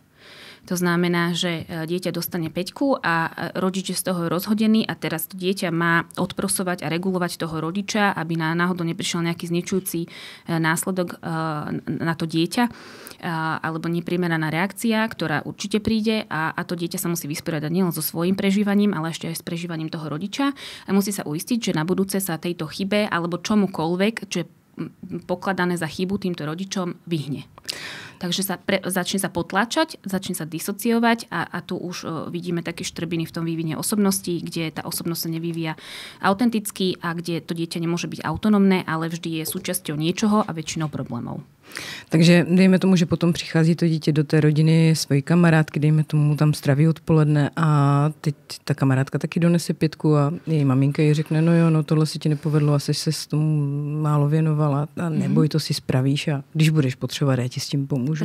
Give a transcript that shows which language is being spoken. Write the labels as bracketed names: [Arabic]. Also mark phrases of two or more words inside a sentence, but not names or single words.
[Slovak] To znamená, že dieťa dostane 5 a rodič je z toho rozhodený a teraz to dieťa má odprosovať a regulovať toho rodiča, aby náhodou neprišiel nejaký zničujúci následok na to dieťa alebo neprimeraná reakcia, ktorá určite príde a to dieťa sa musí vysporiadať nielen so svojím prežívaním, ale ešte aj s prežívaním toho rodiča a musí sa uistiť, že na budúce sa tejto chybe alebo čomukoľvek, čo je pokladané za chybu týmto rodičom, vyhne. Takže začne sa potláčať, začne sa disociovať a tu už vidíme také štrbiny v tom vývine osobnosti, kde tá osobnosť sa nevyvíja autenticky a kde to dieťa nemôže byť autonómne, ale vždy je súčasťou niečoho a väčšinou problémov. [Czech] Takže dejme tomu, že potom přichází to dítě do té rodiny svojí kamarádky, dejme tomu tam straví odpoledne a teď ta kamarádka taky donese 5 a její maminka jí řekne, no jo, no tohle si ti nepovedlo, asi se s tomu málo věnovala a neboj, to si spravíš a když budeš potřebovat, já ti s tím pomůžu.